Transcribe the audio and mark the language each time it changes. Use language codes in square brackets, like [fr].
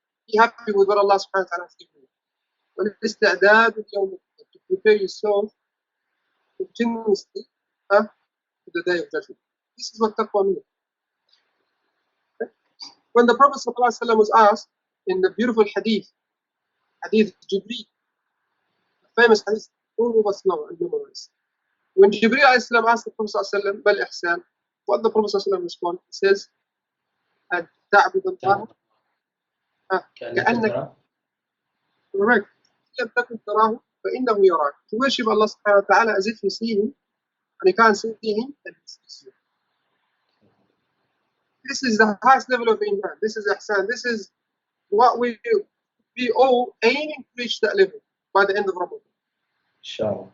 [en] Be happy with what Allah subhanahu wa ta'ala has given you. [ar] والاستعداد ليوم القيامة, [en] to prepare yourself continuously to the day of judgment. This is what taqwa means. Okay? When the Prophet sallallahu alaihi wasallam was asked in the beautiful hadith Jibreel, the famous hadith all of us know and memorize. When Jibreel asked the Prophet sallallahu alaihi wasallam, what the Prophet sallallahu alaihi wasallam responded? He says, [ar] أن تعبد الله كأنك [en] correct [ar] لم تكن تراه فإنه يراك. [en] To worship Allah subhanahu wa ta'ala as if you see him, and you can't see him, and he sees you. This is the highest level of iman. This is ihsan. This is what we all aiming to reach that level by the end of Ramadan. [ar] Inshallah.